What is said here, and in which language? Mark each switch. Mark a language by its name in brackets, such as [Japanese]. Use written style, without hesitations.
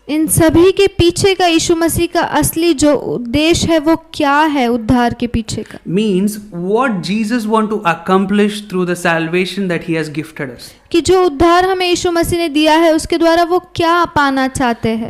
[Hindi] इन सभी के पीछे का यीशु मसीह का असली जो उद्देश्य है वो क्या है उद्धार के पीछे का? [English] Means what Jesus want to accomplish through the salvation that he has gifted us. [Hindi] कि जो उद्धार हमें यीशु मसीह ने दिया है उसके द्वारा वो क्या पाना चाहते हैं?